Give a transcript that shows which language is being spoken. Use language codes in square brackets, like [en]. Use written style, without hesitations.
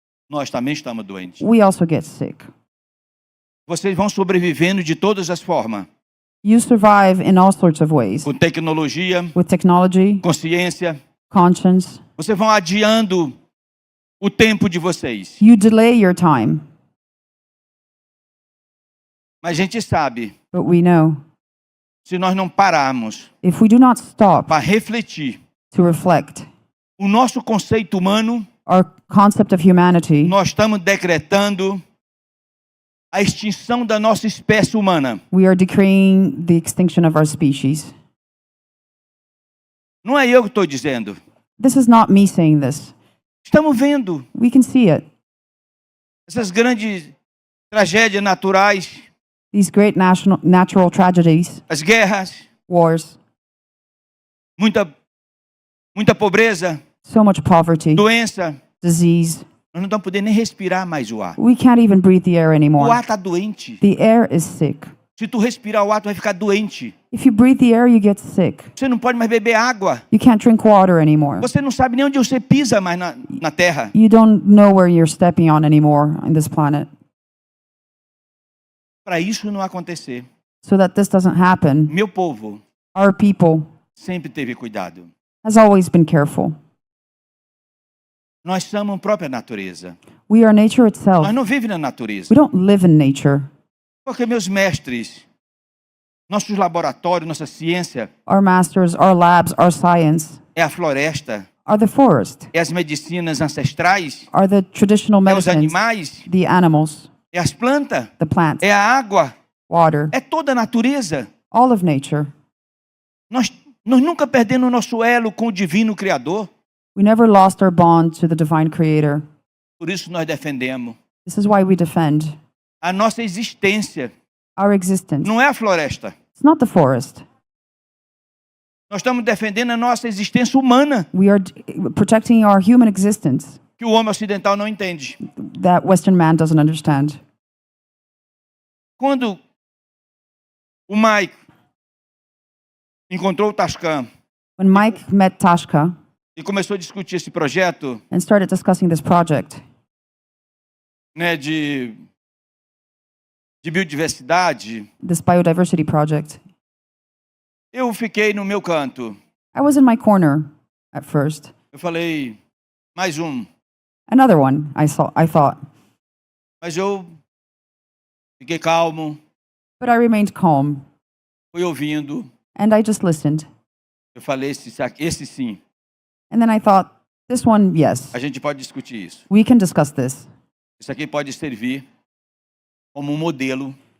[pt] nós também estamos doentes. [en] we also get sick. [pt] Vocês vão sobrevivendo de todas as formas. [en] You survive in all sorts of ways. [pt] Com tecnologia, [en] With technology, [pt] consciência. [en] conscience, [pt] Vocês vão adiando o tempo de vocês. [en] you delay your time. [pt] Mas a gente sabe, [en] But we know [pt] se nós não pararmos [en] if we do not stop [pt] para refletir [en] to reflect [pt] o nosso conceito humano, [en] our concept of humanity, [pt] nós estamos decretando a extinção da nossa espécie humana. [en] we are decreeing the extinction of our species. [pt] Não é eu que estou dizendo. [en] This is not me saying this. [pt] Estamos vendo [en] We can see it. [pt] essas grandes tragédias naturais, [en] These great natural tragedies, [pt] as guerras, [en] wars, [pt] muita pobreza, [en] so much poverty, [pt] doença. [en] disease. [pt] Nós não estamos podendo nem respirar mais o ar. [en] We can't even breathe the air [pt] O [en] anymore. [pt] ar está doente. [en] The air is sick. [pt] Se tu respirar o ar, tu vai ficar doente. [en] If you breathe the air, you get sick. [pt] Você não pode mais beber água. [en] You can't drink water anymore. [pt] Você não sabe nem onde você pisa mais na terra. [en] You don't know where you're stepping on anymore in this planet. [pt] Para isso não acontecer, [en] So that this doesn't happen, [pt] meu povo [en] our people [pt] sempre teve cuidado. [en] has always been careful. [pt] Nós somos a própria natureza. [en] We are nature itself. [pt] Nós não vivemos na natureza. [en] We don't live in nature. [pt] Porque meus mestres, nossos laboratórios, nossa ciência [en] Our masters, our labs, our science [pt] é a floresta, [en] are the forest, [pt] é as medicinas ancestrais, [en] are the traditional [pt] é os [en] medicines, [pt] animais, [en] the animals, [pt] é as plantas, [en] the plants, [pt] é a água, [en] water, [pt] é toda a natureza. [en] all of nature. [pt] Nós Nós nunca perdemos o nosso elo com o divino Criador. [en] We never lost our bond to the divine creator. [pt] Por isso nós defendemos. [en] This is why we defend [pt] A nossa existência [en] our existence. [pt] não é a floresta. [en] It's not the forest. [pt] Nós estamos defendendo a nossa existência humana, [en] We are protecting our human existence [pt] que o homem ocidental não entende. [en] that Western man doesn't understand. [pt] Quando o Mike encontrou o Tascan [en] When Mike met Tashka [pt] e começou a discutir esse projeto, [en] and started discussing this project [pt] né, de biodiversidade, [en] this biodiversity project, [pt] eu fiquei no meu canto. [en] I was in my corner at first. [pt] Eu falei, mais um. [en] Another one, I thought. [pt] Mas eu fiquei calmo, [en] But I remained calm, [pt] fui ouvindo. [en] and I just listened. [pt] Eu falei, esse sim, [en] And then I thought, this one, yes, [pt] a gente pode discutir isso. [en] we can discuss this. [pt] Isso aqui pode servir como um modelo